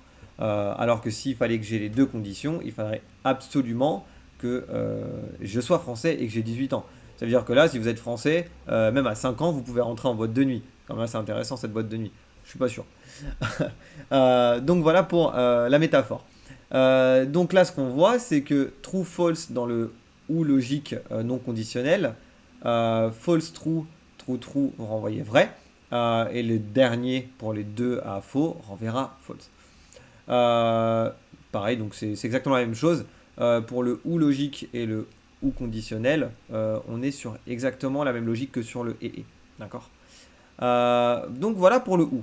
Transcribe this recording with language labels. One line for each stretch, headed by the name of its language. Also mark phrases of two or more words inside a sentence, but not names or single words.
French: Alors que s'il fallait que j'ai les deux conditions, il faudrait absolument que je sois français et que j'ai 18 ans. Ça veut dire que là, si vous êtes français, même à 5 ans, vous pouvez rentrer en boîte de nuit. Quand même, c'est intéressant cette boîte de nuit. Je suis pas sûr. Donc voilà pour la métaphore. Donc là, ce qu'on voit, c'est que
English: true, false
French: dans le ou logique non conditionnel,
English: false, true, true, true
French: vont renvoyer vrai. Et le dernier pour les deux à faux renverra false. Pareil, donc c'est exactement la même chose. Pour le ou logique et le ou conditionnel, on est sur exactement la même logique que sur le et. D'accord? Donc voilà pour le ou.